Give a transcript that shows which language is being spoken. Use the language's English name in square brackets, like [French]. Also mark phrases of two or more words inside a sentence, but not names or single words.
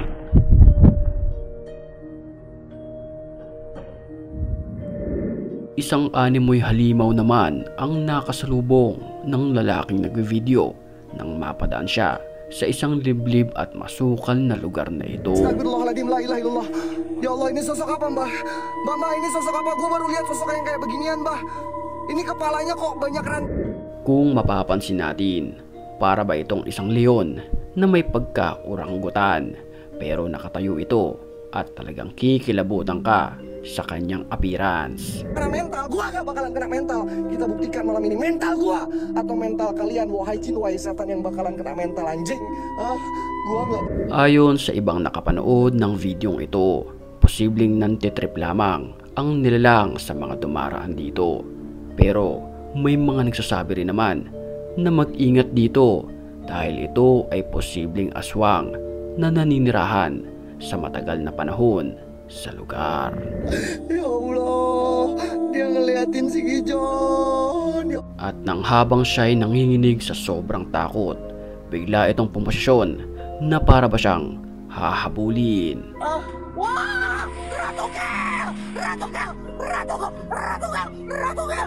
[Filipino] Isang animoy halimaw naman ang nakasalubong ng lalaking nagve-video nang mapadaan siya sa isang liblib at masukal na lugar na ito. [Arabic] أستغفر الله العظيم، لا إله إلا الله. يا الله, [Indonesian] ini sosok apa, Mbah? Mbah, ini sosok apa? Gue baru lihat sosok yang kayak beginian, Mbah. Ini kepalanya kok banyak [Filipino] Kung mapapansin natin, para ba itong isang leon na may pagka-oranggutan, pero nakatayo ito at talagang kikilabutan ka sa kanyang appearance. [Indonesian] Kena mental, gua gak bakalan kena mental. Kita buktikan malam ini mental gua atau mental kalian, wahai jin, wahai setan yang bakalan kena mental anjing. Gua gak. [Filipino] Ayon sa ibang nakapanood ng videong ito, posibleng nantitrip lamang ang nilalang sa mga dumaraan dito. Pero may mga nagsasabi rin naman na mag-ingat dito dahil ito ay posibleng aswang na naninirahan sa matagal na panahon sa lugar. [Arabic] يا الله, [Indonesian] dia ngeliatin si Gijon. [Filipino] At nang habang siya'y nanginginig sa sobrang takot, bigla itong pumasyon na para ba siyang hahabulin. Wah, Ratukel! Ratukel! Ratukel! Ratukel! Ratukel!